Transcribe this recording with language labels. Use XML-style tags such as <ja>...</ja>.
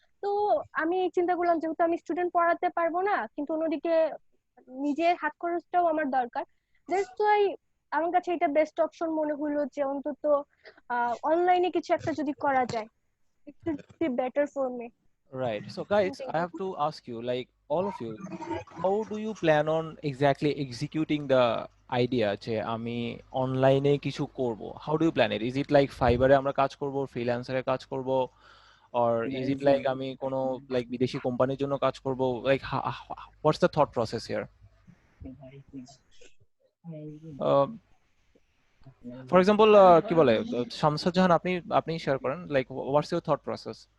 <bn>তো আমি চিন্তা করলাম, যেহেতু আমি স্টুডেন্ট পড়াতে পারবো না, কিন্তু অন্যদিকে নিজের হাত খরচটাও আমার দরকার,</bn> <en>that's why</en> <bn>আমার কাছে এটা বেস্ট অপশন মনে হলো যে অন্তত অনলাইনে কিছু একটা যদি করা যায়,</bn> <en>It will be better for me. Right. So guys, I have to ask you, like all of you, how do you plan on exactly executing the idea</en> <bn>যে আমি অনলাইনে কিছু করব?</bn> <en>How do you plan it? Is it like</en> <bn>Fiverr এ আমরা কাজ করব, ফ্রিল্যান্সারে কাজ করব,</bn> <en>or is it like</en> <bn>আমি কোনো like বিদেশি কোম্পানির জন্য কাজ করব?</bn> <en>Like what's the thought process here? Um, for example,</en> <bn>কি বলে</bn> <en>Shamsad Jahan,</en> <bn>আপনি শেয়ার করেন,</bn> <en>like what's your thought process?</en>